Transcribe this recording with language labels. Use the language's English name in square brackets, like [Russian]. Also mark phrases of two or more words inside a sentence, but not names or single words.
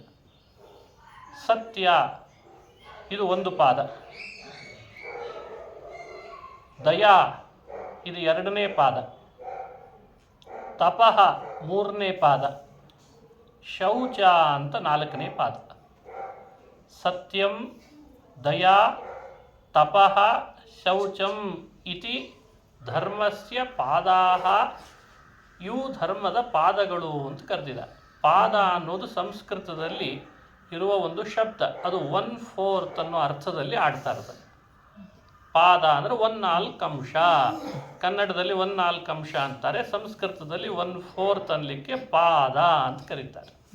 [Kannada] ಸತ್ಯ ಇದು ಒಂದು ಪಾದ. ದಯಾ ಇದು 2ನೇ ಪಾದ. ತಪಃ 3ನೇ ಪಾದ. ಶೌಚ ಅಂತ 4ನೇ ಪಾದ. [Sanskrit] ಸತ್ಯಂ, ದಯಾ, ತಪಃ, ಶೌಚಂ ಇತಿ ಧರ್ಮಸ್ಯ ಪಾದಾಹ. [Kannada] ಇವು ಧರ್ಮದ ಪಾದಗಳು ಅಂತ ಕರೆದಿದ್ದಾರೆ. ಪಾದ ಅನ್ನೋದು ಸಂಸ್ಕೃತದಲ್ಲಿ ಇರುವ ಒಂದು ಶಬ್ದ. ಅದು 1/4 ಅನ್ನೋ ಅರ್ಥದಲ್ಲಿ ಆಡ್ತಾ ಇರ್ತದೆ. ಪಾದ ಅಂದರೆ 1/4 ಅಂಶ. ಕನ್ನಡದಲ್ಲಿ 1/4 ಅಂಶ ಅಂತಾರೆ, ಸಂಸ್ಕೃತದಲ್ಲಿ 1/4 ಅನ್ನಲಿಕ್ಕೆ ಪಾದ ಅಂತ ಕರೀತಾರೆ.